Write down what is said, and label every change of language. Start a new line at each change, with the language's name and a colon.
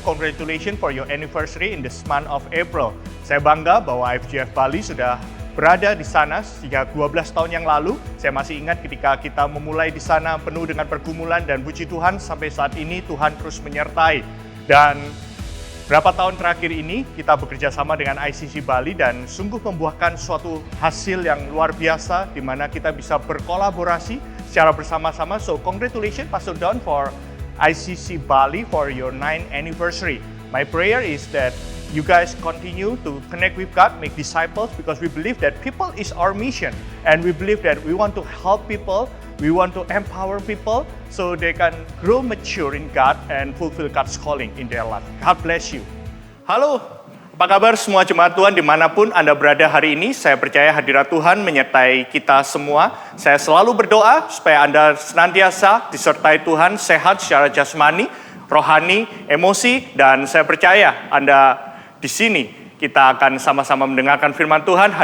English: Congratulations for your anniversary in this month of April.
Indonesian: Saya bangga bahwa IFGF Bali sudah berada di sana sejak 12 tahun yang lalu. Saya masih ingat ketika kita memulai di sana penuh dengan pergumulan dan puji Tuhan sampai saat ini Tuhan terus menyertai. Dan berapa tahun terakhir ini kita bekerja sama dengan ICC Bali dan sungguh membuahkan suatu hasil yang luar biasa di mana kita bisa berkolaborasi secara bersama-sama.
English: So congratulations Pastor Don for ICC Bali for your 9th anniversary. My prayer is that you guys continue to connect with God, make disciples, because we believe that people is our mission. And we believe that we want to help people, we want to empower people so they can grow mature in God and fulfill God's calling in their life. God bless you.
Indonesian: Halo, apa kabar semua jemaat Tuhan dimanapun Anda berada hari ini? Saya percaya hadirat Tuhan menyertai kita semua. Saya selalu berdoa supaya Anda senantiasa disertai Tuhan, sehat secara jasmani, rohani, emosi, dan saya percaya Anda di sini kita akan sama-sama mendengarkan firman Tuhan.